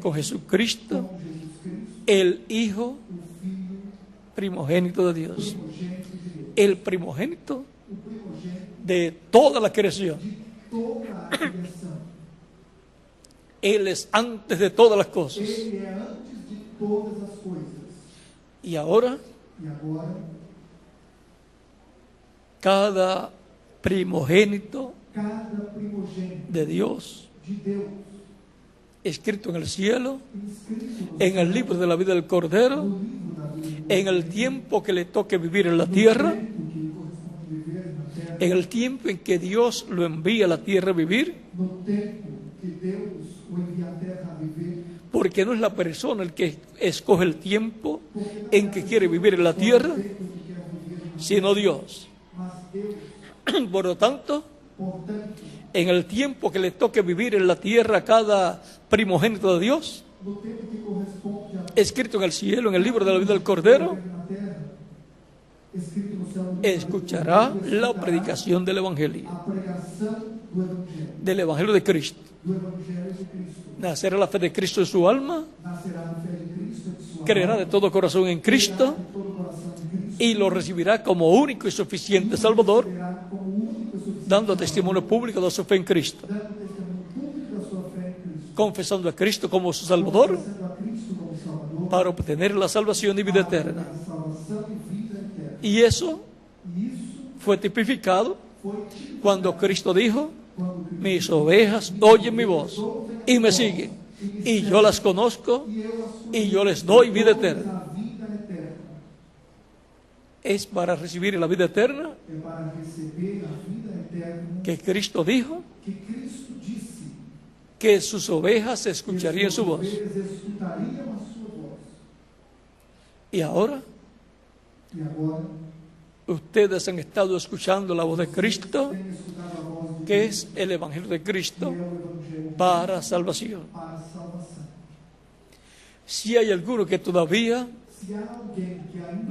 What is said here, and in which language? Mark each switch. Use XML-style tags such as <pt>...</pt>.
<es>con Jesucristo,</es> <pt>com Jesus Cristo,</pt> <es>el Hijo</es> <pt>o Filho</pt> <es>primogénito de Dios,</es> <pt>primogênito de Deus,</pt> <es>el primogénito</es> <pt>o primogênito</pt> <es>de toda la creación.</es> <pt>de toda a criação.</pt> <es>Él es antes de todas las cosas.</es> <pt>Ele é antes de todas as coisas.</pt> <es>Y ahora,</es> <pt>E agora,</pt> <es>cada primogénito</es> <pt>cada primogênito</pt> <es>de Dios,</es> <pt>de Deus,</pt> <es>escrito en el cielo,</es> <pt>inscrito</pt> <es>en el libro de la vida del Cordero,</es> <pt>no livro da vida,</pt> <es>en el tiempo que le toque vivir en la tierra,</es> <pt>tempo que lhe corresponde viver na terra,</pt> <es>en el tiempo en que Dios lo envía a la tierra a vivir,</es> <pt>no tempo que Deus o envia à terra a viver,</pt> <es>porque no es la persona el que escoge el tiempo en que quiere vivir en la tierra,</es> <pt>tempo que quer viver,</pt> <es>sino Dios.</es> <pt>mas Deus,</pt> <es>Por lo tanto,</es> <pt>portanto,</pt> <es>en el tiempo que le toque vivir en la tierra a cada primogénito de Dios,</es> <pt>no tempo que corresponde a</pt> <es>escrito en el cielo, en el libro de la vida del Cordero,</es> <pt>viver na terra, escrito no céu, no</pt> <es>escuchará la predicación del Evangelio,</es> <pt>a pregação</pt> <es>del Evangelio de Cristo.</es> <pt>do Evangelho de Cristo.</pt> <es>Nacerá la fe de Cristo en su alma,</es> <pt>Nascerá na fé de Cristo em sua</pt> <es>creerá</es> <pt>alma,</pt> <es>de todo corazón en Cristo</es> <pt>de todo coração em Cristo,</pt> <es>y lo recibirá como único y suficiente Salvador,</es> <pt>será como único e suficiente,</pt> <es>dando testimonio público de su fe en Cristo,</es> <pt>dando testemunho público da sua fé em Cristo,</pt> <es>confesando a Cristo como su Salvador</es> <pt>confessando a Cristo como Salvador,</pt> <es>para obtener la salvación y vida eterna.</es> <pt>para a salvação e vida eterna.</pt> <es>Y eso</es> <pt>E isso</pt> <es>fue tipificado</es> <pt>foi tido</pt> <es>cuando Cristo dijo:</es> <pt>quando Cristo</pt> <es>mis ovejas oyen mi voz y me siguen, y yo las conozco</es> <pt>e eu as</pt> <es>y yo les doy vida eterna.</es> <pt>a vida eterna.</pt> <es>Es para recibir la vida eterna</es> <pt>É para receber a vida eterna</pt> <es>que Cristo dijo</es> <pt>que Cristo disse</pt> <es>que sus ovejas escucharían su voz.</es> <pt>que as ovelhas escutariam a sua voz.</pt> <es>Y ahora</es> <pt>E agora</pt> <es>ustedes han estado escuchando la voz de Cristo,</es> <pt>tem escutado a voz de</pt> <es>que es el Evangelio de Cristo</es> <pt>que é o Evangelho</pt> <es>para salvación.</es> <pt>para a salvação.</pt> <es>Si hay alguno que todavía</es> <pt>Se há alguém que ainda</pt>